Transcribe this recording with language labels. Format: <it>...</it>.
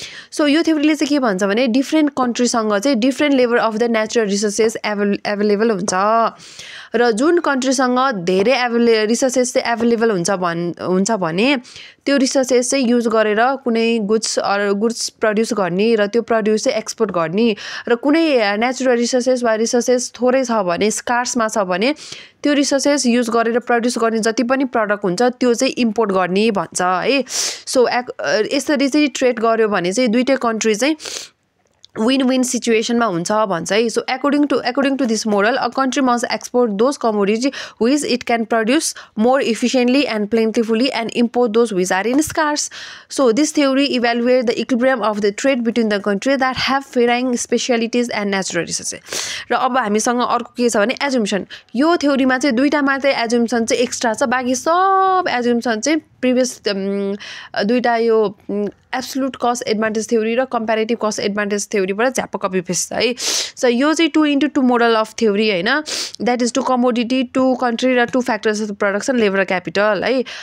<ne>So यो थ्योरीले चाहिँ के भन्छ भने डिफ्रेन्ट कन्ट्रीसँग चाहिँ different level of the natural resources available हुन्छ र जुन कन्ट्रीसँग धेरै रिसोर्सेस चाहिँ एभाइलेबल हुन्छ भने त्यो रिसोर्सेस चाहिँ युज गरेर कुनै गुड्स प्रड्युस गर्ने र त्यो प्रड्युस चाहिँ एक्सपोर्ट गर्ने र कुनै नेचुरल रिसोर्सेस वा रिसोर्सेस थोरै छ भने स्कार्समा छ भने त्यो रिसोर्सेस युज गरेर प्रड्युस गर्ने जति पनि प्रडक्ट हुन्छ त्यो चाहिँ इम्पोर्ट गर्ने भन्छ है। सो यसरी चाहिँ ट्रेड गर्यो भने चाहिँ दुईटै कन्ट्री चाहिँ विन विन सिचुएसनमा हुन्छ भन्छ है।</ne> <en>So according to this model a country must export those commodities which it can produce more efficiently and plentifully and import those which are in scarce। So this theory evaluates the equilibrium of the trade between the countries that have varying specialities and natural resources।</en> <ne>र अब हामीसँग अर्को के छ भने assumption. यो थ्योरीमा चाहिँ दुईटा मात्रै एजुम्सन चाहिँ एक्स्ट्रा छ, बाँकी सब एजुम्सन चाहिँ प्रिभियस दुईटा यो एब्सोल्युट कस्ट एडभान्टेज थ्योरी र comparative cost advantage थ्योरीबाट झ्याप्प copy paste है। सो यो चाहिँ 2x2 मोडल अफ थ्योरी होइन,</ne> <en>that is 2 commodity 2 country</en> <ne>र 2 factors of production labour capital है।</ne>